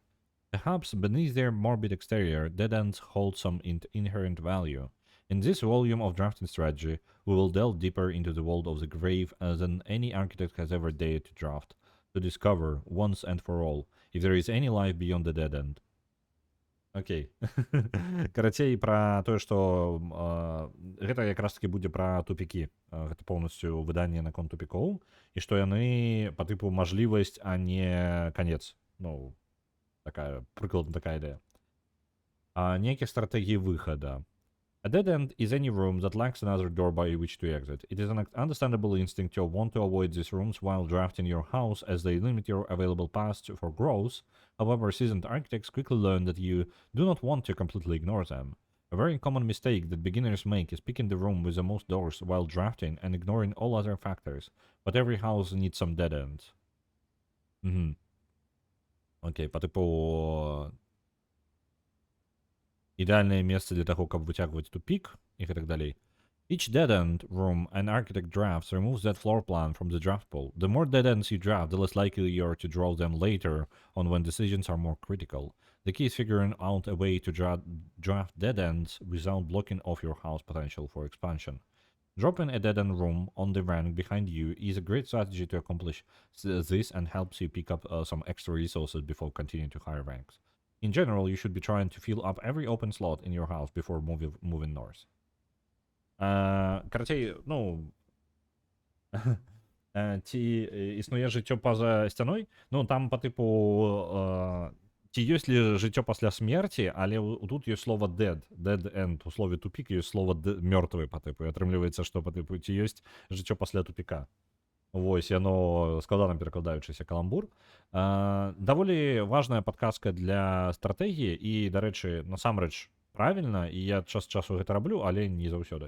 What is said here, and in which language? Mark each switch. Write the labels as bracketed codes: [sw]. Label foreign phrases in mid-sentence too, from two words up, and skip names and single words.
[en] Perhaps beneath their morbid exterior, dead ends hold some inherent value. In this volume of drafting strategy, we will delve deeper into the world of the grave than any architect has ever dared to draft, to discover, once and for all, if there is any life beyond the dead end. [be] Окей. Карацей, пра тое, што гэта якраз-такі будзе пра тупікі. Гэта поўнасцю выданне наконт тупікоў. І што яны па тыпу мажлівасць, а не канец. Ну, прыкладна такая ідэя. Нейкія стратэгіі выхада. [en] A dead end is any room that lacks another door by which to exit. It is an understandable instinct to want to avoid these rooms while drafting your house as they limit your available paths for growth. However, seasoned architects quickly learn that you do not want to completely ignore them. A very common mistake that beginners make is picking the room with the most doors while drafting and ignoring all other factors. But every house needs some dead ends. [ru] Окей, по типу... [be] Ідэальнае месца для таго, каб выцягваць тупік і гэтак далей. [en] Each dead-end room an architect drafts removes that floor plan from the draft pool. The more dead-ends you draft, the less likely you are to draw them later on when decisions are more critical. The key is figuring out a way to draft dead-ends without blocking off your house potential for expansion. Dropping a dead-end room on the rank behind you is a great strategy to accomplish this and helps you pick up some extra resources before continuing to higher ranks. In general, you should be trying to fill up every open slot in your house before moving north. [be] Карацей, ну, ці існуе жыццё па-за сцяной? Ну, там па тыпу ці ёсць ли жыццё пасля смерці, але тут ёсць слова [en] dead end, [be] у слове тупік ёсць слова мёртвы па тыпу, і атрымліваецца, што па тыпу ці ёсць жыццё пасля тупіка. Вось, яно складана перакладаючыся каламбур. Даволі важная падказка для стратэгіі і, дарэчы, насамрэч правільна, і я час часу гэта раблю, але не заўсёды.